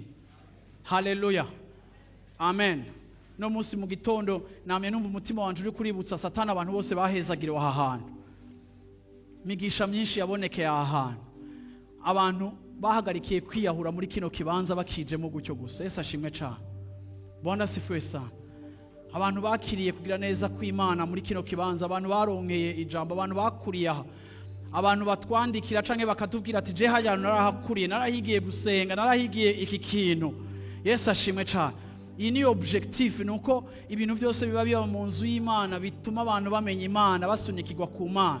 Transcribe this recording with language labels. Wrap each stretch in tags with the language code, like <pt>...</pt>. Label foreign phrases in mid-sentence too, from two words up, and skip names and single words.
<rn>Haleluya. Amen. No munsi mu gitondo namye numva umutima wanje uri kuributsa Satani abantu bose bahezagiriwe aha hantu. Migisha myinshi yabonekeye aha hantu. Abantu bahagarikiye kwiyahura muri kino kibanza bakijemo gucyo gusa. Yesu ashimwe cyane.</rn> <sw>Bwana sifiwe sana.</sw> <rn>Abantu bakiriye kugira neza kw'Imana muri kino kibanza, abantu baronkeye ijambo, abantu bakuriye aha. Abantu batwandikira canke bakatubwira ati je hajya narahakuriye, narahigiye gusenga, narahigiye iki kintu. Yesu ashimwe cyane. Iyi ni objectif, nuko ibintu byose biba mu nzu y'Imana bituma abantu bamenya Imana, basunikirwa ku Mana.</rn>